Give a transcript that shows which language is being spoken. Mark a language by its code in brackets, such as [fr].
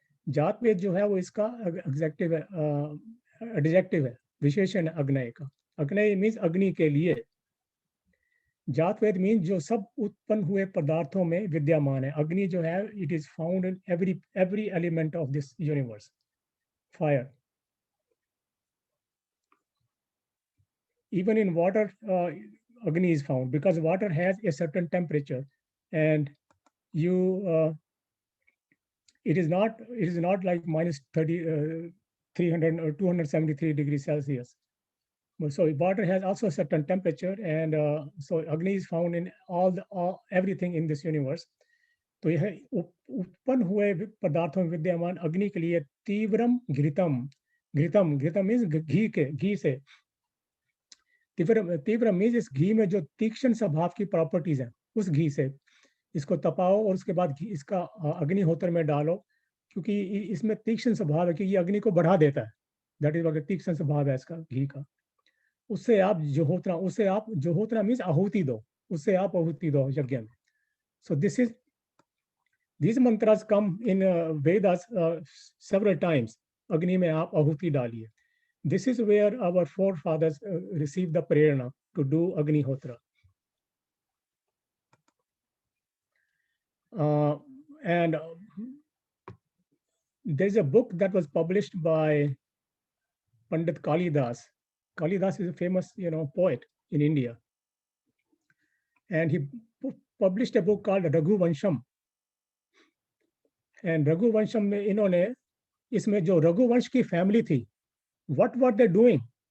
[hi] जात वेद जो है वो इसका एग्जेक्टिव है, एडजेक्टिव है, विशेषण अग्नय का। अग्नय [en] means [hi] अग्नि के लिए। जात वेद मीन्स जो सब उत्पन्न हुए पदार्थों में विद्यमान है। अग्नि जो है, [en] It is found in every element of this universe. Fire, even in water, agni is found, because water has a certain temperature, and it is not like minus 300 or 273 degrees Celsius. So water has also a certain temperature, and so agni is found in everything in this universe. [hi] तो यह उत्पन्न हुए पदार्थों में विद्यमान अग्नि के लिए तीव्रम घृतम, घृतम मीन्स घी से, तीव्र मीन्स इस घी में जो तीक्ष्ण स्वभाव की प्रॉपर्टीज हैं, उस घी से इसको तपाओ और उसके बाद इसका अग्निहोत्र में डालो, क्योंकि इसमें तीक्ष्ण स्वभाव है कि ये अग्नि को बढ़ा देता है। [en] that is [hi] तीक्ष्ण स्वभाव है इसका, घी का। उससे आप जोहोत्रा [en] means [hi] आहुति दो, उससे आप आहुति दो यज्ञ में। [en] So these mantras come in Vedas several times. [hi] अग्नि में आप आहुति डालिए। [en] This is where our forefathers received the prerana to do Agnihotra. And there's a book that was published by Pandit Kalidas. Kalidas is a famous, poet in India. And he published a book called Raghu Vansham. And [hi] Raghu Vansham में इन्होंने, इसमें जो रघुवंश की family थी, [en] what were they doing?